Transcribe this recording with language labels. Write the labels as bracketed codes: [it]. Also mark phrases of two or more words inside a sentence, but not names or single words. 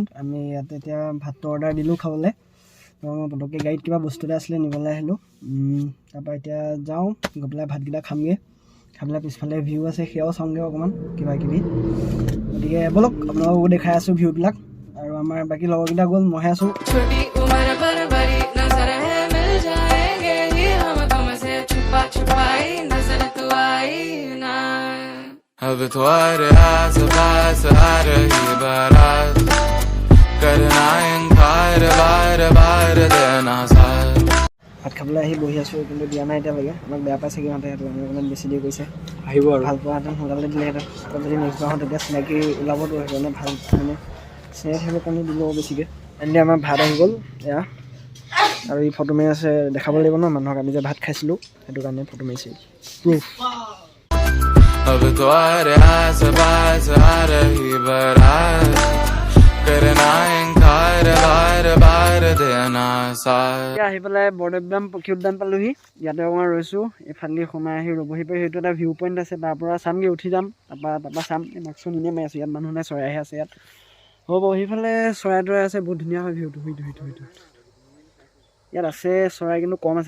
[as] আমি ইয়াতে এতিয়া ভাতটো অৰ্ডাৰ দিলোঁ খাবলৈ। মই পটককৈ গাড়ীত কিবা বস্তু এটা আছিলে নিবলৈ আহিলোঁ। তাৰপৰা এতিয়া যাওঁ, গৈ পেলাই ভাতকেইটা খামগৈ। খাই পেলাই পিছফালে ভিউ আছে, সেয়াও চাওঁগৈ অকণমান কিবা কিবি। গতিকে ব'লক আপোনালোককো দেখাই আছোঁ ভিউবিলাক। আৰু আমাৰ বাকী লগৰকেইটা গ'ল, মইহে আছোঁ। [hi] अब तो अरे आस पास आ रही बारात करना इनकार बार बार देना साथ। [as] ভাত খাবলৈ আহি বহি আছোঁ, কিন্তু দিয়া নাই এতিয়ালৈকে। আমাক বেয়া পাইছে সিহঁতে, সেইটো আমি অকণমান বেছি দেৰি কৰিছে। আহিব আৰু ভাল পোৱাহেঁতেন সোনকালে দিলেহেঁতেন। আকৌ যদি নেক্সট বাৰ তেতিয়া চিনাকি ওলাবতো, সেইকাৰণে ভাল মানে চিনাকি থাকিবৰ কাৰণে দিব বেছিকৈ। এনেকৈ আমাৰ ভাত আহি গ'ল এয়া। আৰু এই ফটো মাৰি আছে, দেখাব লাগিব ন মানুহক আমি যে ভাত খাইছিলোঁ, সেইটো কাৰণে ফটো মাৰিছে প্ৰুফ। [hi] अब तो अरे आस पास आ रही बारात करना इनकार बार बार देना साथ। [as] আহি পেলাই বৰদৈয়াম পক্ষী উদ্যান পালোহি। ইয়াতে অকণমান ৰৈছোঁ, এইফালে সোমাই আহি ৰ'বহি পাৰি। সেইটো এটা [en] view point [as] আছে, তাৰ পৰা চামগৈ, উঠি যাম। তাৰপৰা চাম। এই মাক্সখন এনেই মাৰি আছোঁ, ইয়াত মানুহ নাই, চৰাইহে আছে ইয়াত। হ'ব, সেইফালে চৰাই তৰাই আছে, বহুত ধুনীয়া হয় ভিউটো। সেইটো ইয়াত আছে চৰাই, কিন্তু কম আছে।